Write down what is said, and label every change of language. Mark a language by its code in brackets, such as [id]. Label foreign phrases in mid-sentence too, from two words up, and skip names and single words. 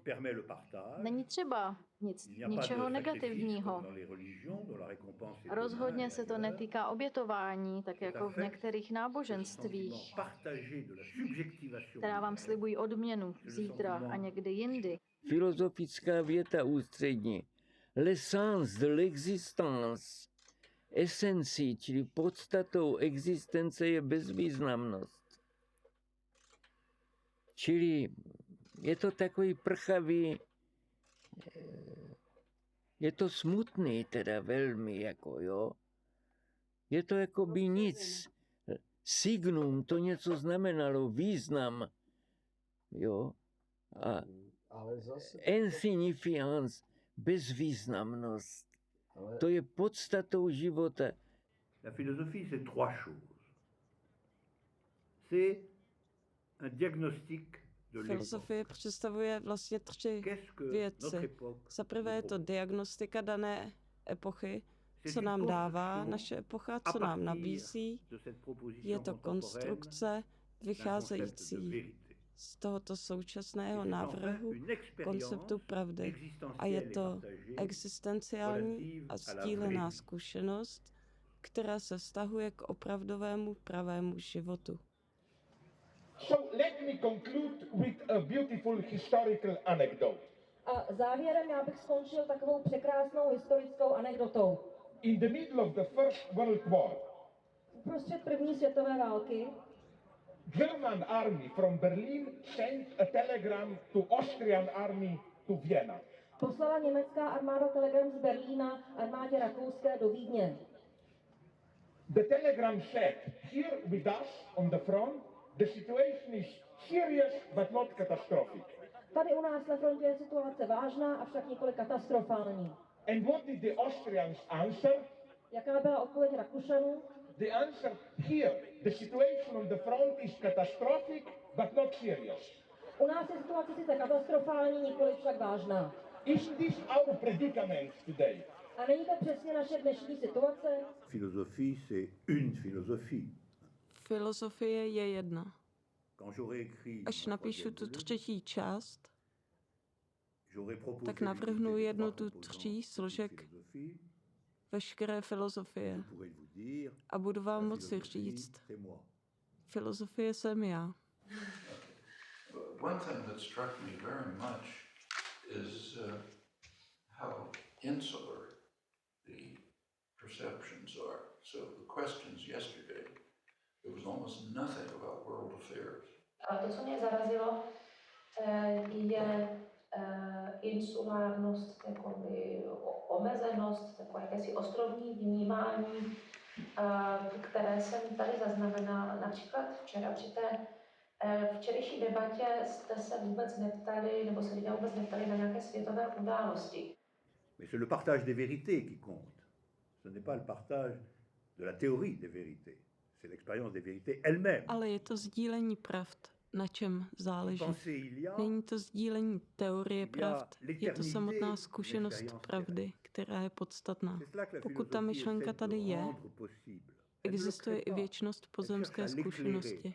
[cs] Není třeba ničeho negativního. Rozhodně se to netýká obětování, tak jako v některých náboženstvích, která vám slibují odměnu zítra a někdy jindy. Filozofická věta ústřední. [fr] L'essence de l'existence. [cs] Esencí, čili podstatou existence je bezvýznamnost. Čili je to takový prchavý, je to smutný teda velmi, jako jo. Je to jako by nic. Signum, to něco znamenalo, význam, jo. A insignifiance, bezvýznamnost. To je podstatou života. [fr] La philosophie, c'est trois choses. C'est un diagnostic de l'époque. [cs] Filozofie představuje vlastně tři věci. Za prvé je to diagnostika dané epochy, co nám dává naše epocha, co nám nabízí. Je to konstrukce vycházející z tohoto současného návrhu konceptu pravdy. A je to existenciální a sdílená zkušenost, která se vztahuje k opravdovému pravému životu. [en] So let me conclude with a beautiful historical anecdote. [cs] A závěrem já bych skončil takovou překrásnou historickou anekdotou. [en] In the middle of the First World War, [cs] uprostřed první světové války, [en] German army from Berlin sent a telegram to Austrian army to Vienna. [cs] Poslala německá armáda telegram z Berlína armádě rakouské do Vídně. [en] The telegram said, here with us on the front, the situation is serious but not catastrophic. [cs] Tady u nás na frontě je situace vážná, avšak nikoli katastrofální. [en] And what did the Austrians answer? [cs] Jaká byla odpověď Rakušanů? [en] The answer here, the situation on the front is catastrophic, but not serious. [cs] U nás je situace sice katastrofální, nikoli však vážná. [en] Isn't this our predicament today? [cs] A není to přesně naše dnešní situace? [fr] Philosophie, c'est une philosophie. [cs] Filozofie je jedna. [fr] Quand j'aurai écrit [cs] Až napíšu tu třetí část, [fr] j'aurais proposé [cs] tak navrhnu jednu tu tří složek veškeré filozofie. A budu vám moci říct, filozofie jsem já. [en] One thing that struck me very much is how insular the perceptions are. So the questions yesterday, there was almost nothing about world affairs. [cs] A to, co mě zarazilo, je insulárnost, jakoby omezenost, takové jakési ostrovní vnímání, které jsem tady zaznamenala. Například včera při té včerejší debatě jste se vůbec neptali, nebo se lidé vůbec neptali na nějaké světové události. [fr] Mais c'est le partage des vérités qui compte. Ce n'est pas le partage de la théorie des vérités. C'est l'expérience des vérités elles-mêmes. [cs] Ale je to sdílení pravd, na čem záleží. Není to sdílení teorie pravd, je to samotná zkušenost pravdy, která je podstatná. Pokud ta myšlenka tady je, existuje i věčnost pozemské zkušenosti.